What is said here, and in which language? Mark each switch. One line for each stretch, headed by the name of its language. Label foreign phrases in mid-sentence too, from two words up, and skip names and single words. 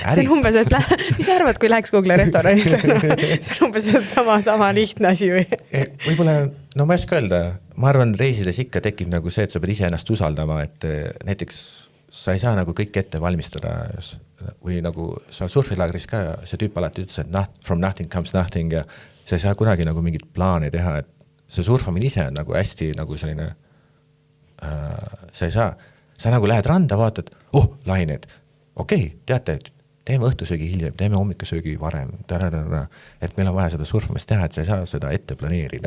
Estonian: See on umbes, et mis sa arvad, kui läheks Google restoranid? See on umbes, et sama lihtne asi või? Võib-olla, ma ei oska öelda, ma arvan, reisides ikka tekib nagu see, et sa pead ise ennast usaldama, et näiteks sa ei saa nagu kõik ette valmistada või nagu seal surfilaagris ka see tüüp alati ütles, et
English: from nothing comes nothing
Estonian: ja sa ei saa kunagi nagu mingit plaani teha, et see surfamine ise on nagu hästi nagu selline, sa ei saa, sa nagu lähed randa, vaatad, lained, okei, teate, teeme õhtusöögi hiljem, teeme hommikusöögi varem, et meil on vaja seda surfamist teha, et sa ei saa seda ette planeerida.